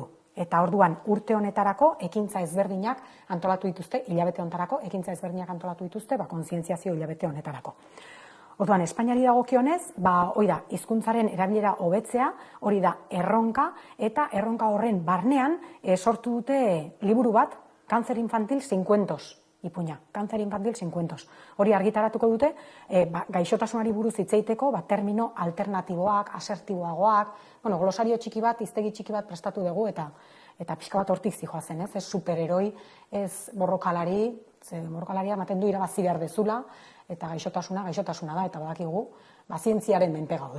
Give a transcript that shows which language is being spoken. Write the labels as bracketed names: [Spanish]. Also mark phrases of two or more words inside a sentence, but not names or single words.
[Basque] Eta orduan, urte honetarako ekintza ezberdinak antolatu dituzte, hilabete honetarako, ekintza ezberdinak antolatu dituzte, kontzientziazio hilabete honetarako. Orduan, Espainiari dagokionez, hori da, hizkuntzaren erabilera hobetzea, hori da, erronka, eta erronka horren barnean sortu dute liburu bat, [Spanish] Cáncer infantil sin cuentos, [Basque] ipuña, [Spanish] Cáncer infantil sin cuentos. [Basque] Hori argitaratuko dute, gaixotasunari buruz hitz egiteko, termino alternatiboak, asertiboagoak, glosario txiki bat, hiztegi txiki bat prestatu dugu, eta pixka bat hortik zijoazen, ez superheroi, ez borrokalari, borrokalaria ematen du irabazi behar dezula, eta gaixotasuna da, eta badakigu, zientziaren menpe gaude.